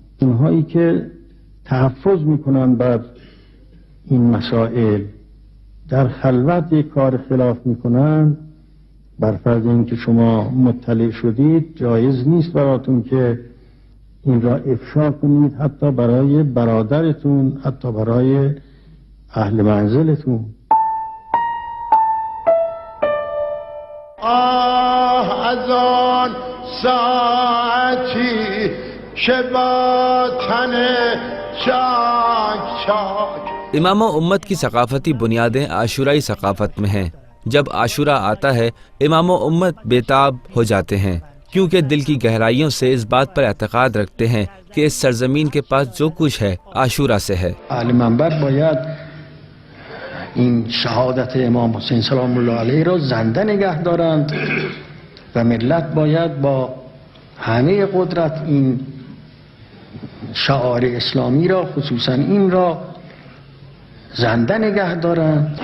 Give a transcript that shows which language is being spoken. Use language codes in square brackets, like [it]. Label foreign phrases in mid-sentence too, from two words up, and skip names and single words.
[fa] اونهایی که تحفظ میکنند بر این مسائل در خلوت یک کار خلاف میکنند، بر فرض اینکه شما مطلع شدید جایز نیست براتون که این را افشا کنید، حتی برای برادرتون، حتی برای اهل منزلتون. از آن ساعتی که با تن چاک چاک। [ur] امام امت کی ثقافتی بنیادیں عاشورائی ثقافت میں ہیں. جب عاشورا آتا ہے امام امت بیتاب ہو جاتے ہیں، کیونکہ دل کی گہرائیوں سے اس بات پر اعتقاد رکھتے ہیں کہ اس سرزمین کے پاس جو کچھ ہے عاشورا سے ہے. [fa] اهل منبر باید این شهادت امام حسین سلام الله علیه را زنده نگه دارند و ملت باید با همه قدرت این شعار اسلامی را، خصوصا این را زنده نگه دارند.